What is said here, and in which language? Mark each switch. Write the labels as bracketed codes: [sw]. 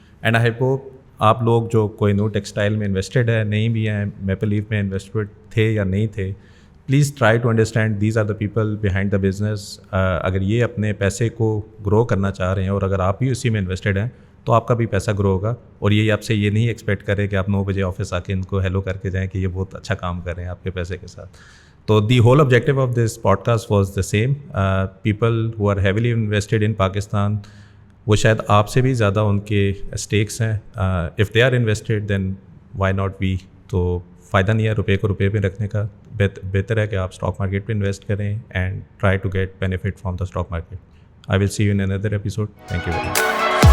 [en] and I hope [ur] آپ لوگ جو کوئی نور ٹیکسٹائل میں انویسٹڈ ہے, نہیں بھی ہیں, میپل لیف میں انویسٹڈ تھے یا نہیں تھے, [en] Please try to understand these are the people behind the business. [ur] اگر یہ اپنے پیسے کو گرو کرنا چاہ رہے ہیں, اور اگر آپ بھی اسی میں انویسٹڈ ہیں, تو آپ کا بھی پیسہ گرو ہوگا. اور یہ آپ سے یہ نہیں ایکسپیکٹ کرے کہ آپ 9 بجے آفس آ کے ان کو ہیلو کر کے جائیں کہ یہ بہت اچھا کام کر رہے ہیں آپ کے پیسے کے ساتھ. [en] تو the whole objective of this podcast was the same. People who are heavily invested in Pakistan, [ur] وہ شاید آپ سے بھی زیادہ ان کے اسٹیکس ہیں. [en] If they are invested then why not we. [ur] تو فائدہ نہیں ہے روپے کو روپے پہ رکھنے کا, بہتر ہے کہ آپ اسٹاک مارکیٹ پہ انویسٹ کریں [en] And try to get benefit from the stock market. I will see you in another episode. Thank you.